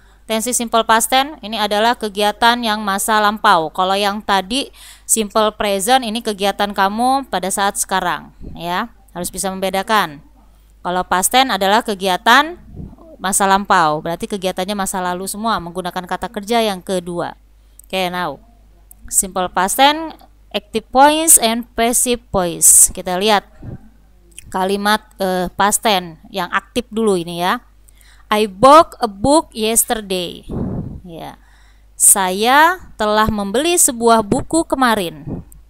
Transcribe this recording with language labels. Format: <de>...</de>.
<id>Tensi simple past tense ini adalah kegiatan yang masa lampau. Kalau yang tadi simple present ini kegiatan kamu pada saat sekarang, ya. Harus bisa membedakan. Kalau past tense adalah kegiatan masa lampau, berarti kegiatannya masa lalu semua menggunakan kata kerja yang kedua.</id> <en>Oke, now simple past tense, active voice and passive voice.</en> <id>Kita lihat kalimat past tense yang aktif dulu ini ya.</id> <en>I bought a book yesterday.</en> <id>Ya. Saya telah membeli sebuah buku kemarin.</id>